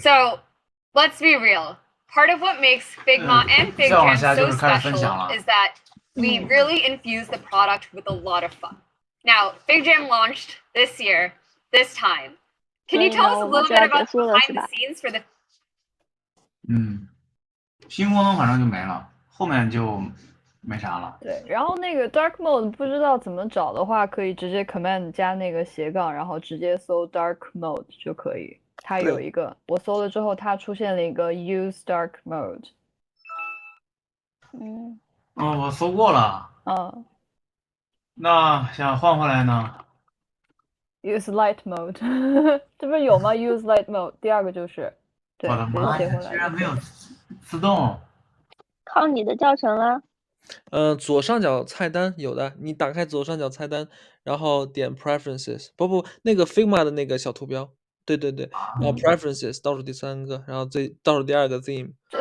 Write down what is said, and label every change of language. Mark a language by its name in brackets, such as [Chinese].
[English] So let's be real. Part of what makes Figma and FigJam so special is that we really infuse the product with a lot of fun. Now, FigJam launched this year, this time. Can you tell us a little bit about behind the scenes for the... [Chinese] 新功能反正就没了，后面就没啥了。对，然后那个 dark mode 不知道怎么找的话，可以直接 command 加那个斜杠，然后直接搜 dark mode 就可以。它有一个，我搜了之后，它出现了一个 use dark mode。我搜过了。那想换回来呢？Use light mode， 这不是有吗 ？Use light mode， 第二个就是，对，我的妈呀，居然没有自动。靠你的教程了。左上角菜单有的，你打开左上角菜单，然后点 Preferences， 不，那个 Figma 的那个小图标，对，然后 Preferences 倒数第3个，然后倒数第2个 Theme，